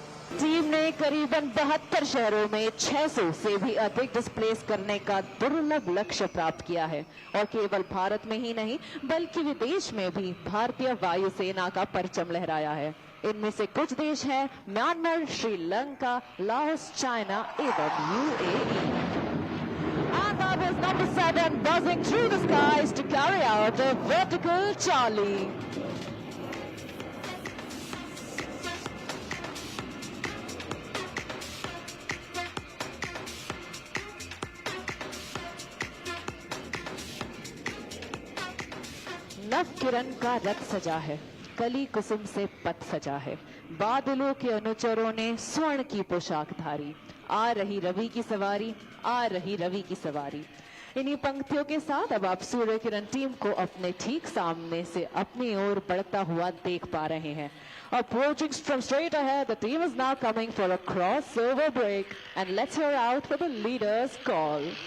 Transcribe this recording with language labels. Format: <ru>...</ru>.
<hi>Team ने करीबन 72 शहरों में 600 से भी अधिक डिस्प्लेस करने का दुर्लभ लक्ष्य प्राप्त किया है और केवल भारत में ही नहीं बल्कि विदेश में भी भारतीय वायुसेना का परचम लहराया है। इनमें से कुछ देश हैं म्यांमार, श्रीलंका, लाओस, चाइना एवं UAE।</hi> <en>And that was number 7 buzzing through the skies to carry out a vertical Charlie.</en> <hi>नव किरण का रथ सजा है, कली कुसुम से पथ सजा है, बादलों के अनुचरों ने स्वर्ण की पोशाक धारी, आ रही रवि की सवारी, आ रही रवि की सवारी। इन्हीं पंक्तियों के साथ अब आप सूर्य किरण टीम को अपने ठीक सामने से अपनी ओर बढ़ता हुआ देख पा रहे हैं।</hi> <en>Approaching from straight ahead, the team is now coming for a crossover break, and let's hear out for the leader's call.</en>